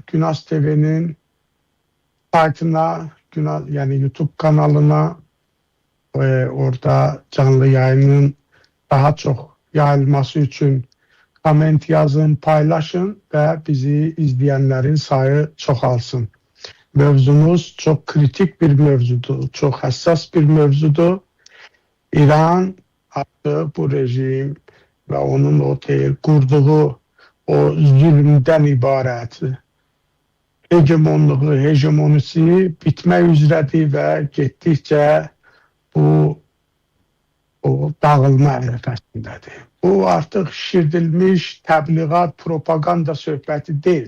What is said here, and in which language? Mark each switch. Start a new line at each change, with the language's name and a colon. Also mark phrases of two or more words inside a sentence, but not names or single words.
Turkish: Günas TV'nin saytına, yani YouTube kanalına orada canlı yayının daha çok yayılması için koment yazın, paylaşın ve bizi izleyenlerin sayı çoxalsın. Mövzumuz çok kritik bir mövzudur, çok hassas bir mövzudur.
Azerbaijani: İran artık bu rejim ve onun o kurduğu o zulümden ibarət hegemonisi bitmək üzrədir və getdikcə bu dağılma ərəfəsindədir. Bu artıq şişirdilmiş təbliğat, propaganda söhbəti deyil.